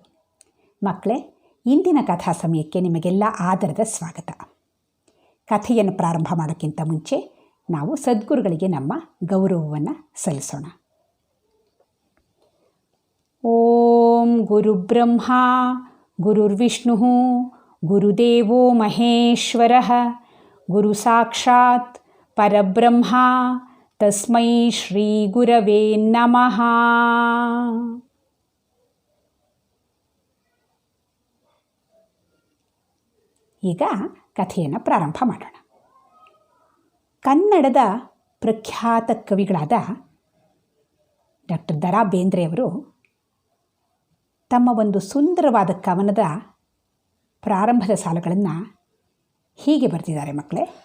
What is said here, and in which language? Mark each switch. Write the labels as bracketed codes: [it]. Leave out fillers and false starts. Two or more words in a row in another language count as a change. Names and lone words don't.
[kn] ಮಕ್ಕಳೇ, ಇಂದಿನ ಕಥಾ ಸಮಯಕ್ಕೆ ನಿಮಗೆಲ್ಲ ಆದರದ ಸ್ವಾಗತ. ಕಥೆಯನ್ನು ಪ್ರಾರಂಭ ಮಾಡೋಕ್ಕಿಂತ ಮುಂಚೆ ನಾವು ಸದ್ಗುರುಗಳಿಗೆ ನಮ್ಮ ಗೌರವವನ್ನು ಸಲ್ಲಿಸೋಣ. [sa] ಓಂ ಗುರುಬ್ರಹ್ಮ ಗುರುರ್ವಿಷ್ಣು ಗುರುದೇವೋ ಮಹೇಶ್ವರ ಗುರು ಸಾಕ್ಷಾತ್ ಪರಬ್ರಹ್ಮ ತಸ್ಮೈ ಶ್ರೀ ಗುರವೇ ನಮಃ. [kn] ಈಗ ಕಥೆಯನ್ನು ಪ್ರಾರಂಭ ಮಾಡೋಣ. ಕನ್ನಡದ ಪ್ರಖ್ಯಾತ ಕವಿಗಳಾದ ಡಾಕ್ಟರ್ ದ ರಾ ಬೇಂದ್ರೆಯವರು ತಮ್ಮ ಒಂದು ಸುಂದರವಾದ ಕವನದ ಪ್ರಾರಂಭದ ಸಾಲುಗಳನ್ನು ಹೀಗೆ ಬರೆದಿದ್ದಾರೆ ಮಕ್ಕಳೇ.